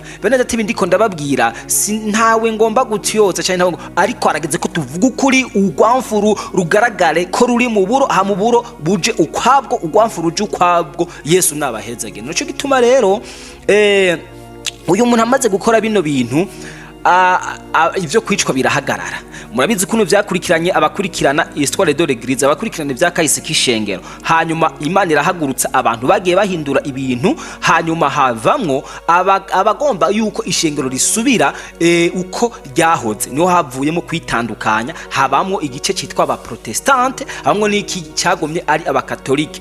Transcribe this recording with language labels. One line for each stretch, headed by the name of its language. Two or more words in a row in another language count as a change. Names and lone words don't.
Rundi: Bene data ibindi ko ndababwira ntawe ngomba gutyoza cyane ntawe, ariko arageze ko tuvuga ukuri urwamfuru rugaragare ko ruri mu buro, ha mu buro buje ukwabwo, urwamfuru uje ukwabwo. Yesu nabahezage. Nico gituma rero uyu muntu amaze gukora bino bintu ivyo kwicwa birahagarara. Murabizi kuno vyakurikiranye abakurikirana
French: histoire de l'église,
Rundi: abakurikirana vyakahise kishengero. Hanyuma Imana irahagurutsa abantu bagiye bahindura ibintu, hanyuma havamwo abagomba yuko ishengero risubira uko ryahoze. Niho havuyemo kwitandukanya, habamwo igice citwa aba protestante, hamwe n'iki cyagomye ari abakatolike.